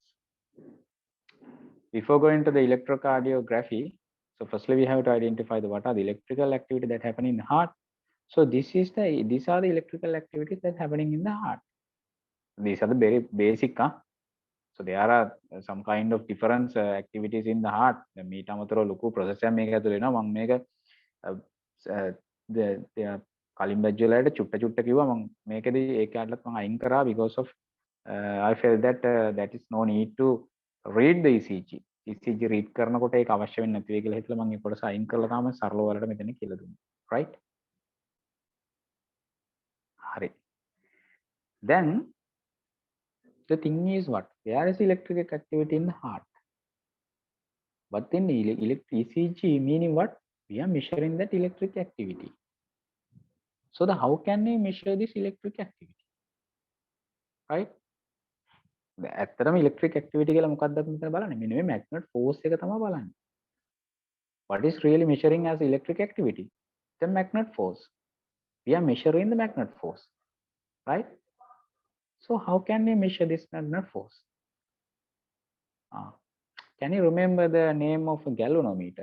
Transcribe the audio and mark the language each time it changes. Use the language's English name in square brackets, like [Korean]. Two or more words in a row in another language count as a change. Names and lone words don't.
[English] Before going to the electrocardiography, so firstly we have to identify what are the electrical activity that happen in the heart. So these are the electrical activities that happening in the heart. These are the very basic. So there are some kind of different activities in the heart. [Sinhala] The මීට අමතරව ලොකු process එකක් මේක ඇතුළේ වෙනවා. මම මේක කලින් බැජ් වලට චුට්ට චුට්ට කිව්වා. මම මේකදී ඒකටත් මම අයින් කරා [English] because of I felt that that is no need to read the ECG. [Sinhala] ECG read කරනකොට ඒක අවශ්‍ය වෙන්නේ නැති වෙයි කියලා හිතලා මම ඒ කොටස අයින් කරලා තමයි සරලව වලට මෙතන කියලා දුන්නා. Right? හරි. [English] Then the thing is what? There is electric activity in the heart. But in ECG meaning what? We are measuring that electric activity. So how can we measure this electric activity? Right? [Sinhala] ඇත්තටම [English] electric activity [Sinhala] කියලා මොකක්ද අපි මෙතන බලන්නේ? මෙන්න මේ [English] magnet force [Sinhala] එක තමයි බලන්නේ. [English] What is really measuring as electric activity? The magnet force. We are measuring the magnet force. Right? So how can we measure this magnet force? Can you remember the name of a galvanometer?